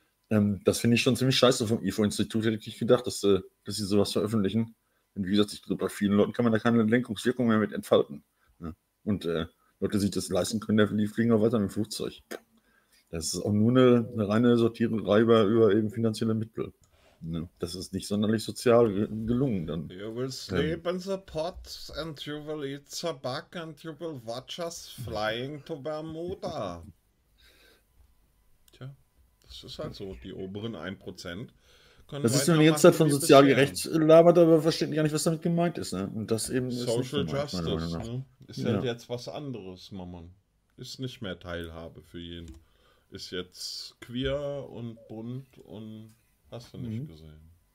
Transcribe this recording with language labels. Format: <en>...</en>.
<de>Das finde ich schon ziemlich scheiße vom IFO-Institut, hätte ich nicht gedacht, dass sie sowas veröffentlichen. Und wie gesagt, bei vielen Leuten kann man da keine Lenkungswirkung mehr mit entfalten. Ja. Und Leute sich das leisten können, die fliegen auch weiter mit dem Flugzeug. Das ist auch nur eine reine Sortiererei über eben finanzielle Mittel. Ne? Das ist nicht sonderlich sozial gelungen. Dann.</de> <en>You will sleep in the pot and you will eat the bug and you will watch us flying to Bermuda.</en> <de>Tja, das ist halt so, die oberen 1%. Das ist, wenn man jetzt halt von sozial gerecht labert, aber versteht ja nicht, was damit gemeint ist. Ne? Und das eben Social ist Justice gemeint, ne? Ist halt jetzt was anderes, Mammon. Ist nicht mehr Teilhabe für jeden. Ist jetzt queer und bunt und hast du nicht gesehen.</de>